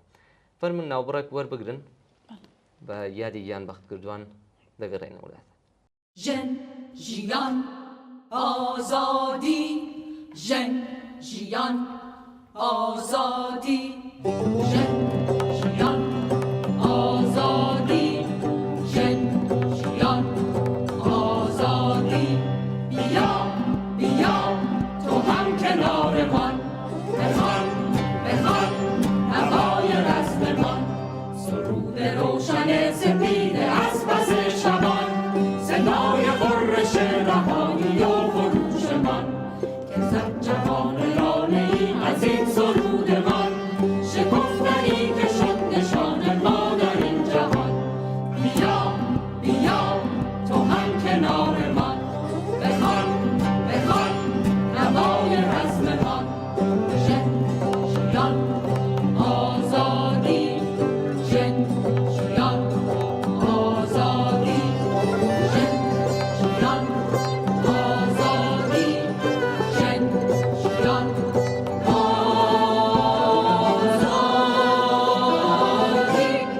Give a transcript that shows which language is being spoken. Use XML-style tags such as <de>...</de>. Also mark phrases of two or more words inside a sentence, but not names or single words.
<ckb>فەرمون ناوبڕێک وەربگرن بە یادی گیان بەختکردوان دەگەڕێنە وڵات. ژن ژیان ئازادی، ژن ژیان ئازادی، ژن ژیان ئازادی، ژن ژیان آزادی.</ckb> <fa>بیا بیا تو هم کنار من، بخوان بخوان هوای رزممان، سرود روشن سپید از پس شبان، صدای غرش رهایی و خروش من، که زد جهان لانه ای از این سرود من، شکفتنی که شد نشان ما در این جهان. بیا بیا تو هم کنار من، بخوان بخوان هوای رزم من،</fa> <ckb>ژن ژیان آزادی، ژن ژیان آزادی، ژن ژیان آزادی، ژن ژیان آزادی.</ckb>